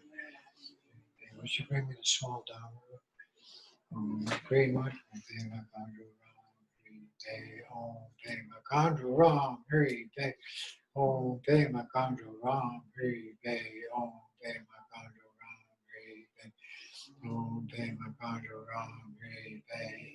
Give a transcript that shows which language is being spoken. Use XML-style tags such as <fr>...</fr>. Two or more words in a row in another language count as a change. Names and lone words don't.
<en>We should bring me the small down. Pretty much.</en> <sa>Om Pema Kando Ram Hri Pe. Om Pema Kando Ram Hri Pe. Om Pema Kando Ram Hri Pe. Om Pema Kando Ram Hri Pe. Om Pema Kando Ram Hri Pe.</sa>